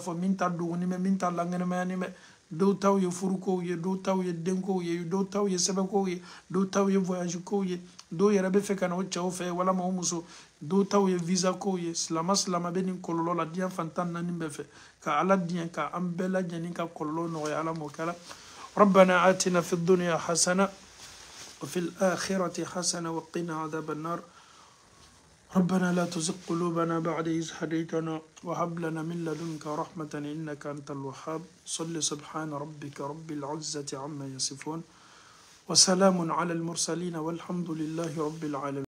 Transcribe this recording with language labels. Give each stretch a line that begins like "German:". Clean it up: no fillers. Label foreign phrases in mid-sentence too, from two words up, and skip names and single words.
Bambara: fɔ min ta dogoni bɛ min ta lankɛnɛmayani bɛ dɔw taw ye furukow ye dɔw taw ye denkow ye dɔw taw ye sɛbɛnkow ye dɔw taw ye voyage kow ye dɔw yɛrɛ bɛ fɛ ka na o cɛw fɛ walama o muso dɔw taw ye visa kow ye silama bɛ nin kɔlɔlɔ la diɲɛ fantan naani bɛɛ fɛ ka ala diɲɛ ka an bɛɛ lajɛlen ka kɔlɔlɔ nɔgɔya ala m'o kɛla
Arabic: ربنا آتنا في الدنيا حسنة وفي الآخرة حسنة وقنا عذاب النار ربنا لا تزغ قلوبنا بعد إذ هديتنا وهب لنا من لدنك رحمة إنك أنت الوهاب صل سبحان ربك رب العزة عما يصفون وسلام على المرسلين والحمد لله رب العالمين.